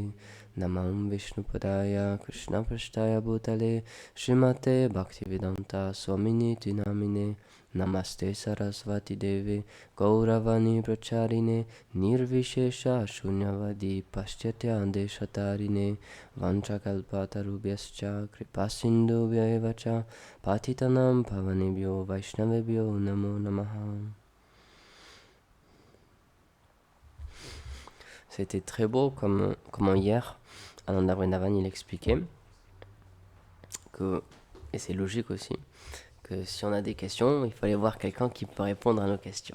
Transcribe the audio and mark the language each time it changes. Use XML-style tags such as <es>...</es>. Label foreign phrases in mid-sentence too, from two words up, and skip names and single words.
<sa>Namam Vishnupadaya Krishna Prashtaya Bhutale Srimate Bhaktivedanta Swaminiti Namine Namaste Sarasvati Deve Gauravani Pracharine Nirvishesha Shunyavadi Paschatya Deshatarine Vanchakalpatarubhyascha Kripasindubhyaevacha Patitanam Pavanebhyo Vaishnavebhyo Namo Namaha.</sa> <fr>C'était très beau comment hier Ananda Vrindavan il expliquait que, et c'est logique aussi, que si on a des questions, il faut aller voir quelqu'un qui peut répondre à nos questions.</fr>